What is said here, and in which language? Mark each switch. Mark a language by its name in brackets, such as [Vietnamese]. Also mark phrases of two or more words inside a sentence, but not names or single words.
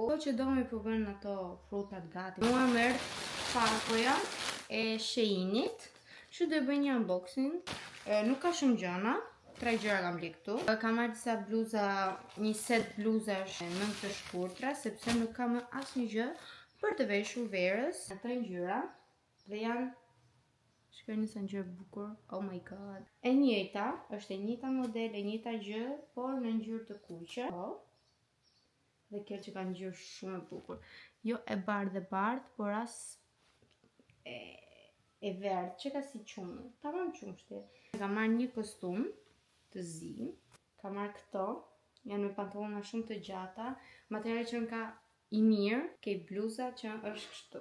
[Albanian] Po që Domi po bën ato frutat gati. Mua merr pakoja e Sheinit, që do bëj një unboxing. Nuk ka shumë gjëra. 3 gjëra kam bler këtu. Kam marrë disa bluza, një set bluzash në të shkurtra, sepse nuk kam asnjë gjë për të veshur verës. 3 ngjyra dhe janë shikoni sa ngjyrë bukur. [English] Oh my god. [Albanian] E njëjta, është e njëjta model, e njëjta gjë, por në ngjyrë të kuqe. Po. Dhe kjo që ka ngjyrë shumë e bukur. Jo e bardhë, por as e verdhë që ka si qumë. Tamam qumshti. Kam marrë një kostum të zi, ka marrë këto, janë me pantallona shumë të gjata, materiali që më ka I mirë, ke bluza që është kështu.